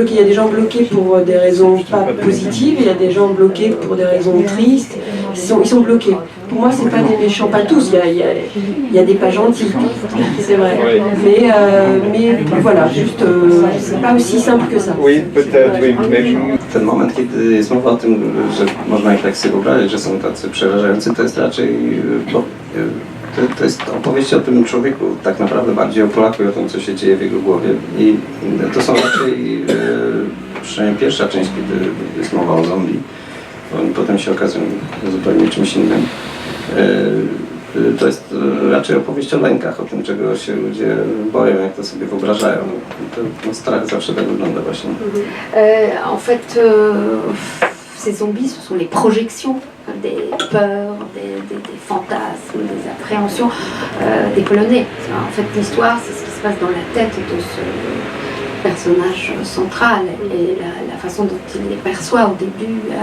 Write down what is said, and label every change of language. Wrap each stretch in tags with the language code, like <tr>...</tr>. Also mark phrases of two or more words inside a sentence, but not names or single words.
<fr>Il y a des gens bloqués pour des raisons pas positives, il y a des gens bloqués pour des raisons tristes. Ils sont bloqués. Pour moi, c'est pas des méchants, pas tous. Il y a des pas gentils, c'est vrai. Mais voilà, juste, c'est pas aussi simple que ça. Oui, peut-être, oui.</fr> <pl>Ten moment, kiedy jest mowa o tym, że można ich tak sobie wyobrazić, że są tacy przerażający, to jest raczej, bo to jest opowieść o tym człowieku, tak naprawdę bardziej o Polaku i o tym, co się dzieje w jego głowie. I to są raczej, przynajmniej pierwsza część, kiedy jest mowa o zombie, bo oni potem się okazują zupełnie czymś innym. To jest raczej opowieść o lękach, o tym, czego się ludzie boją, jak to sobie wyobrażają. Strach zawsze tak wygląda właśnie.</pl> <fr>En fait, ces zombies, ce sont les projections des peurs, des fantasmes, des appréhensions des Polonais. En fait, l'histoire, c'est ce qui se passe dans la tête de ce personnage central et la façon dont il les perçoit au début.</fr>